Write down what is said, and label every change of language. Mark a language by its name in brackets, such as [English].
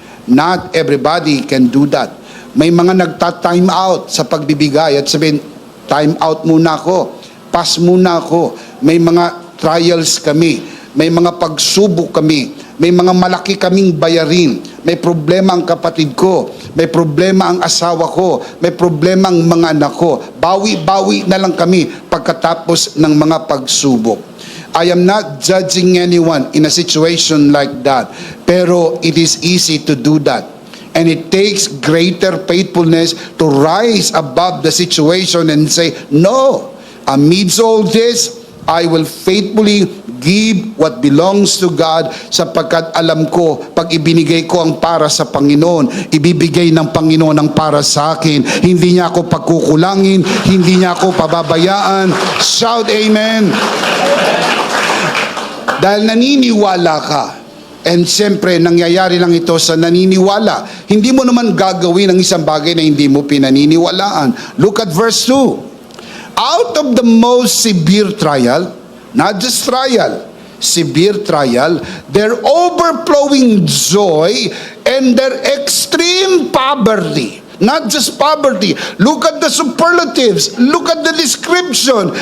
[English] Not everybody can do that. [Filipino] May mga nagta-time out sa pagbibigay at sabihin, time out muna ako, pass muna ako. May mga trials kami, may mga pagsubok kami, may mga malaki kaming bayarin, may problema ang kapatid ko, may problema ang asawa ko, may problema ang mga anak ko. Bawi-bawi na lang kami pagkatapos ng mga pagsubok. [English] I am not judging anyone in a situation like that, [Filipino] pero [English] it is easy to do that. And it takes greater faithfulness to rise above the situation and say, no, amidst all this, I will faithfully give what belongs to God, [Filipino] sapagkat alam ko, pag ibinigay ko ang para sa Panginoon, ibibigay ng Panginoon ang para sa akin. Hindi niya ako pagkukulangin, hindi niya ako pababayaan. [English] Shout amen! [Filipino] Dahil naniniwala ka And siyempre, nangyayari lang ito sa naniniwala. Hindi mo naman gagawin ang isang bagay na hindi mo pinaniniwalaan. [English] Look at verse 2. Out of the most severe trial, not just trial, severe trial, their overflowing joy and their extreme poverty. Not just poverty. Look at the superlatives. Look at the description.